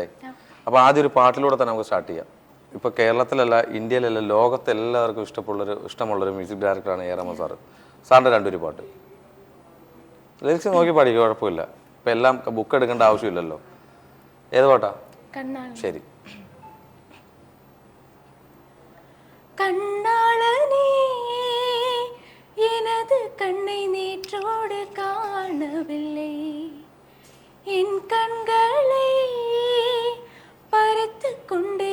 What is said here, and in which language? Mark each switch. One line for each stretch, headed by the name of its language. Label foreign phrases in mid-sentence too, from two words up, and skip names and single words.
Malayalam: അപ്പോൾ ആദ്യം ഒരു പാട്ടിലൂടെ തന്നെ നമുക്ക് സ്റ്റാർട്ട് ചെയ്യാം. ഇപ്പോൾ കേരളത്തിലല്ല, ഇന്ത്യയിലല്ല, ലോകത്തെല്ലാവർക്കും ഇഷ്ടമുള്ളൊരു
English: music directorആണ്
Malayalam: എ റഹ്മാൻ സാറ്. സാറിൻ്റെ രണ്ടൊരു പാട്ട് ലിറിക്സ് നോക്കി പാടിക്കുക, കുഴപ്പമില്ല. ഇപ്പം എല്ലാം ബുക്ക് എടുക്കേണ്ട ആവശ്യമില്ലല്ലോ. ഏത് പാട്ടാ? ശരി.
Tamil: கண்ணாளனே எனது கண்ணை நேற்றோடு காணவில்லை, என் கண்களை பறித்து கொண்டே